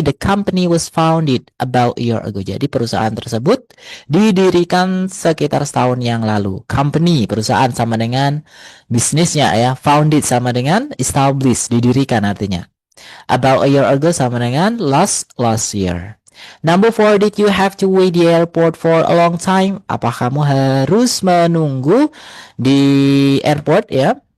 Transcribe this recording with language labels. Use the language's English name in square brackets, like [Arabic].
[English] The company was founded about a year ago. [Indonesian] Jadi perusahaan tersebut didirikan sekitar setahun yang lalu. Company, perusahaan sama dengan bisnisnya ya. Founded sama dengan established, didirikan artinya. [English] About a year ago [Indonesian] sama dengan [English] last year. Number 4, did you have to wait the airport for a long time? [Indonesian] Apa kamu harus menunggu di airport ya?